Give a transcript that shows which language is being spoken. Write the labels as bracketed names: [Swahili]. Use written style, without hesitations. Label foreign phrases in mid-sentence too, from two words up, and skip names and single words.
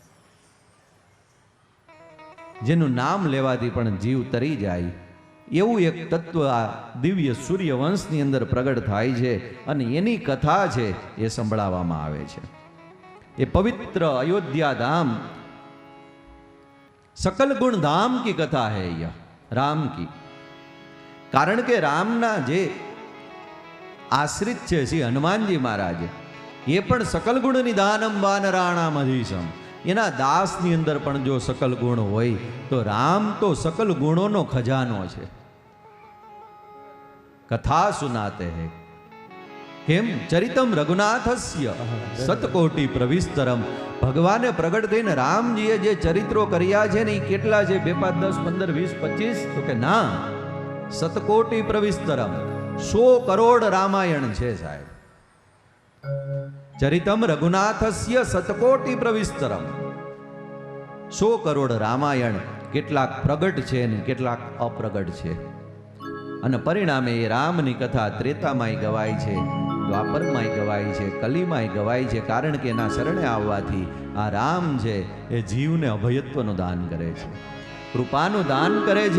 [Gujarati] જેનું નામ લેવાથી પણ જીવ તરી જાય એવું એક તત્વ આ દિવ્ય સૂર્યવંશની અંદર પ્રગટ થાય છે અને એની કથા છે એ સંભળાવવામાં આવે છે. એ પવિત્ર અયોધ્યા ધામ [Hindi] सकल गुण धाम की कथा है यह राम की. [Gujarati] કારણ કે રામના જે આશ્રિત છે શ્રી હનુમાનજી મહારાજ યે પણ [Sanskrit] सकल गुण निधानम वानराणाम अधीशम. [Gujarati] એના દાસ ની અંદર પણ જો સકલ ગુણ હોય તો રામ તો સકલ ગુણો નો ખજાનો છે. [Hindi] कथा सुनाते हैं [Sanskrit] केम चरितम रघुनाथस्य सतकोटि प्रविस्तरम. [Gujarati] ભગવાને પ્રગટ થઈને રામજીએ જે ચરિત્રો કર્યા છે ને કેટલા છે? 2, 5, 10, 15, 20, 25 તો કે ના, [Sanskrit] सतकोटि प्रविस्तरम [Gujarati] 100 કરોડ રામાયણ છે સાહેબ. [Sanskrit] चरितम रघुनाथस्य सतकोटि प्रविस्तरम [Gujarati] 100 કરોડ રામાયણ કેટલાક પ્રગટ છે ને કેટલાક અપ્રગટ છે. અને પરિણામે એ રામની કથા ત્રેતામાંય ગવાય છે, દ્વાપરમાંય ગવાય છે, કલીમાંય ગવાય છે. કારણ કે એના શરણે આવવાથી આ રામ છે એ જીવને અભયત્વનું દાન કરે છે, કૃપાનું દાન કરે છે.